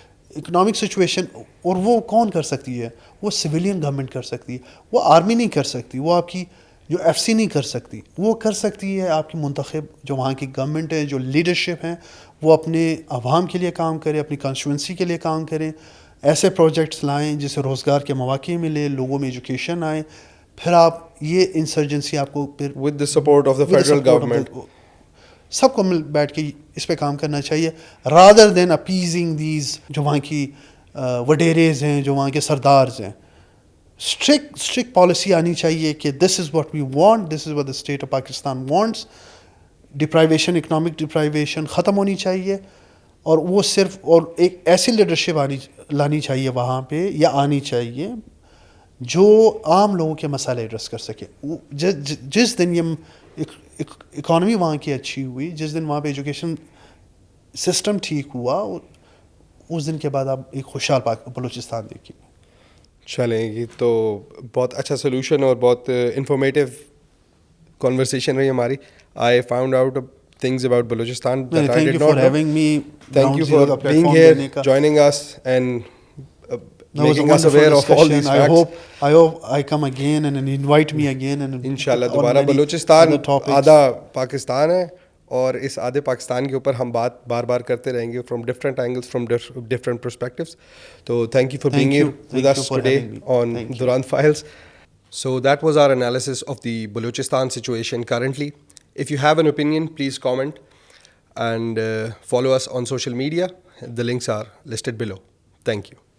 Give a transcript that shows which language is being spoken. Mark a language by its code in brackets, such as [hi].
[ur] Economic situation, اور وہ کون کر سکتی ہے؟ وہ سویلین گورنمنٹ کر سکتی ہے, وہ آرمی نہیں کر سکتی, وہ آپ کی جو ایف سی نہیں کر سکتی. وہ کر سکتی ہے آپ کی منتخب جو وہاں کی گورنمنٹ ہے, جو لیڈرشپ ہیں, وہ اپنے عوام کے لیے کام کرے, اپنی کانسٹیٹوئنسی کے لیے کام کریں, ایسے پروجیکٹس لائیں جس سے روزگار کے مواقع ملے, لوگوں میں ایجوکیشن آئے. پھر آپ یہ انسرجنسی آپ کو پھر [en] with the support of the federal government [ur] سب کو مل بیٹھ کے اس پہ کام کرنا چاہیے, [en] rather than appeasing these [ur] جو وہاں کی وڈیریز ہیں, جو وہاں کے سردارز ہیں. اسٹرکٹ پالیسی آنی چاہیے کہ [en] This is what we want, this is what the state of Pakistan wants. [ur] ڈپرائیویشن, economic ڈپرائیویشن ختم ہونی چاہیے, اور وہ صرف اور ایک ایسی لیڈرشپ لانی چاہیے وہاں پہ, یا آنی چاہیے جو عام لوگوں کے مسائل ایڈریس کر سکے. جس دن یہ اکانومی وہاں کی اچھی ہوئی, جس دن وہاں پہ ایجوکیشن سسٹم ٹھیک ہوا, اس دن کے بعد آپ ایک خوشحال بلوچستان دیکھیں. چلیں, یہ تو بہت اچھا سولوشن اور بہت انفارمیٹیو conversation رہی ہماری. [en] I found out things about Balochistan that I did not know. Thank you for being here, joining us and making us aware of all these facts. I hope I come again and invite me again. [ur] انشاءاللہ دوبارہ. بلوچستان آدھا پاکستان ہے, اور اس آدھے پاکستان کے اوپر ہم بات بار بار کرتے رہیں گے [en] From different angles, from different perspectives. تو thank you for being here with us today on Durand Files. So that was our analysis of the Balochistan situation currently. If you have an opinion, please comment and follow us on social media. The links are listed below. Thank you.